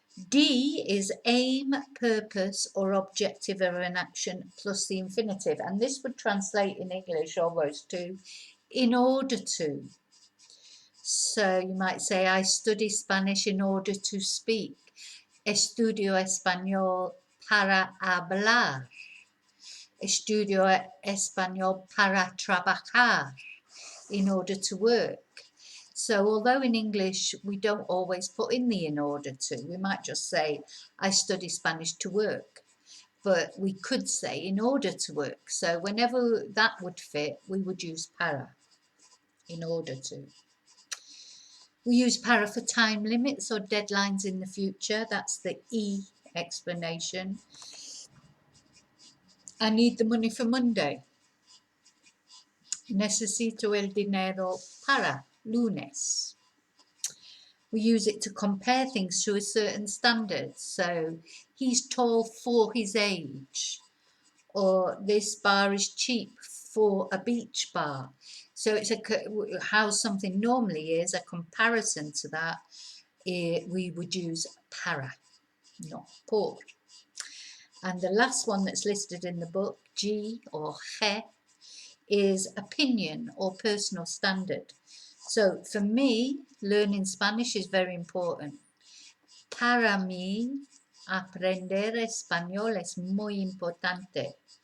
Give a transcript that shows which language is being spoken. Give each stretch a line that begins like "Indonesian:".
English: D is aim, purpose, or objective of an action plus the infinitive, and this would translate in English almost to in order to. So you might say, I study Spanish in order to speak.
Spanish: Estudio español para hablar. Estudio español para trabajar,
English: in order to work. So although in English we don't always put in the in order to, we might just say, I study Spanish to work. But we could say in order to work. So whenever that would fit, we would use para, in order to. We use para for time limits or deadlines in the future. That's the E explanation. I need the money for Monday.
Spanish: Necesito el dinero para lunes.
English: We use it to compare things to a certain standard. So he's tall for his age, or this bar is cheap for a beach bar. So it's how something normally is, a comparison to that. We would use para, not por. And the last one that's listed in the book, G or je, is opinion or personal standard. So for me, learning Spanish is very important.
Spanish: Para mí, aprender español es muy importante.